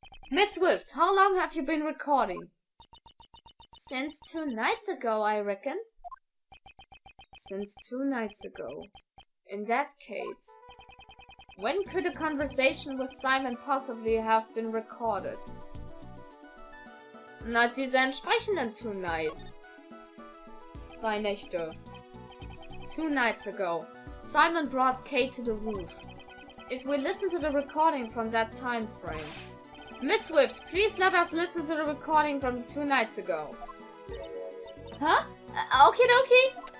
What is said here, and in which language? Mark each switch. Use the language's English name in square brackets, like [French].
[English] Miss Swift, how long have you been recording? Since 2 nights ago, I reckon. Since 2 nights ago. In that case, when could a conversation with Simon possibly have been recorded? [German] Na, diese entsprechenden [English] 2 nights. [German] 2 Nächte. [English] 2 nights ago, Simon brought Kay to the roof. If we listen to the recording from that time frame. Miss Swift, please let us listen to the recording from 2 nights ago. Huh? Okie dokie.